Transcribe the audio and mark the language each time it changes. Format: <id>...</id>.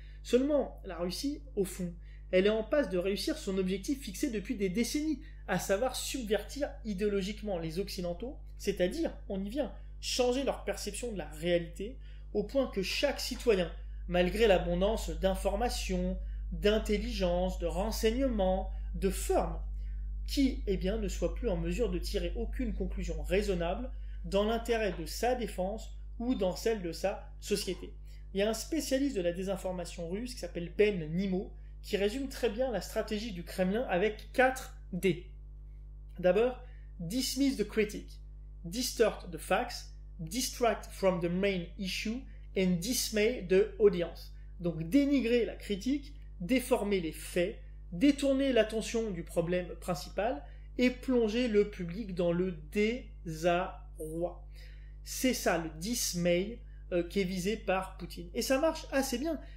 <fr>Seulement, la Russie, au fond, elle est en passe de réussir son objectif fixé depuis des décennies, à savoir subvertir idéologiquement les Occidentaux, c'est-à-dire, on y vient, changer leur perception de la réalité, au point que chaque citoyen, malgré l'abondance d'informations, d'intelligence, de renseignements, de formes, qui ne soit plus en mesure de tirer aucune conclusion raisonnable dans l'intérêt de sa défense ou dans celle de sa société. Il y a un spécialiste de la désinformation russe qui s'appelle Ben Nimo, qui résume très bien la stratégie du Kremlin avec 4 D.</fr> <en>D'abord, dismiss the critic, distort the facts, distract from the main issue and dismay the audience.</en> <fr>Donc dénigrer la critique, déformer les faits, détourner l'attention du problème principal et plonger le public dans le désarroi. C'est ça le dismay qui est visé par Poutine. Et ça marche assez bien.</fr>